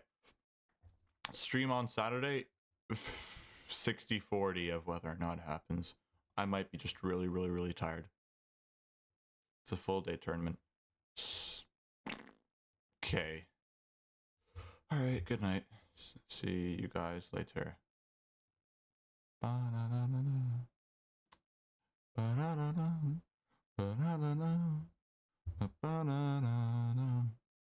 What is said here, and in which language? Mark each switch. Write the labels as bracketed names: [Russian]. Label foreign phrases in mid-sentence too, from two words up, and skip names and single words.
[English] Stream on Saturday, 60-40 of whether or not it happens. I might be just really tired. It's a full day tournament. Okay. Alright, good night. See you guys later. Ba-na-na-na-na. Ba-na-na-na. Ba-na-na-na. Ba-na-na-na.